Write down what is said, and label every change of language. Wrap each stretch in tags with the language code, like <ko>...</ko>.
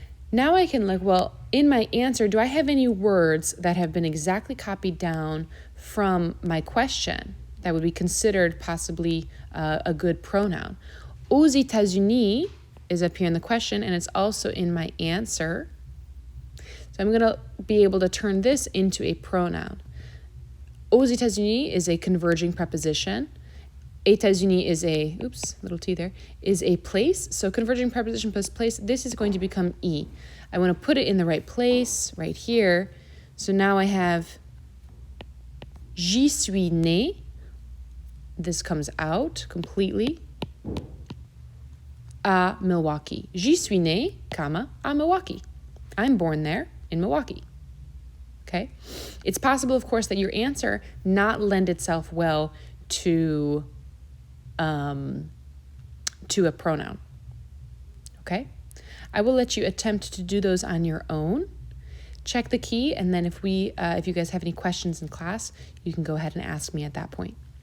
<en>Now I can look, well, in my answer, do I have any words that have been exactly copied down from my question that would be considered possibly a good pronoun? Aux États-Unis is up here in the question, and it's also in my answer. So I'm going to be able to turn this into a pronoun. Aux États-Unis is a converging preposition. États-Unis is a, little T there, is a place. So converging preposition plus place, this is going to become E. I want to put it in the right place, right here. So now I have</en> <fr>j'y suis né.</fr> <en>This comes out completely.</en> <fr>À Milwaukee. J'y suis né, comma, à Milwaukee.</fr> <en>I'm born there in Milwaukee. Okay? It's possible, of course, that your answer not lend itself well to a pronoun. Okay? I will let you attempt to do those on your own. Check the key, and then if you guys have any questions in class, you can go ahead and ask me at that point.</en>